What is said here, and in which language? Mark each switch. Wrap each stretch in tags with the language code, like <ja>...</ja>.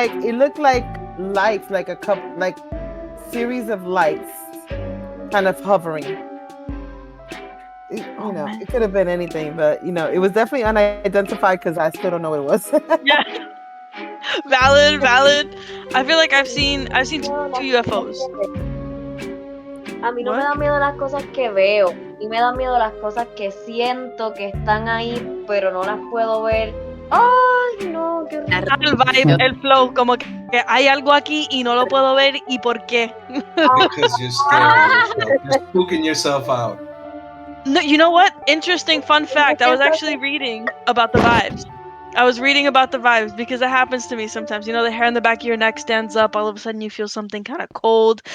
<en>looked like lights, like series of lights, kind of hovering. Man. It could have been anything, but it was definitely unidentified because I still don't know what it was. Yeah. Valid. I feel like I've seen two UFOs.</en> <es>A mí no</es> <en>What?</en> <es>me dan miedo las cosas que veo, y me dan miedo las cosas que siento que están ahí, pero no las puedo ver. Ay, no, qué horrible. El vibe, el flow, como que hay algo aquí y no lo puedo ver y por qué.</es> <en>Because you're scared of yourself. You're spooking yourself out. No, you know what? Interesting fun fact. I was actually reading about the vibes. Because it happens to me sometimes. The hair on the back of your neck stands up. All of a sudden you feel something kind of cold.</en>